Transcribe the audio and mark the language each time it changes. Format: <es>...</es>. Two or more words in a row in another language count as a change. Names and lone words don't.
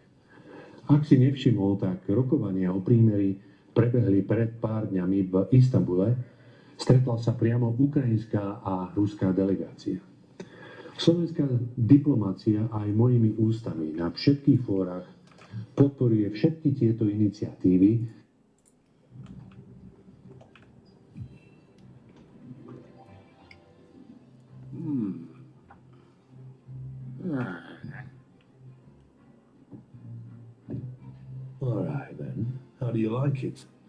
<sk>Ak si nevšimol, tak rokovania o prímeri prebehli pred pár dňami v Istanbule. Stretla sa priamo ukrajinská a ruská delegácia. Slovenská diplomácia aj mojimi ústami na všetkých fórach podporuje všetky tieto iniciatívy.</sk> <en>All right then. How do you like it?</en>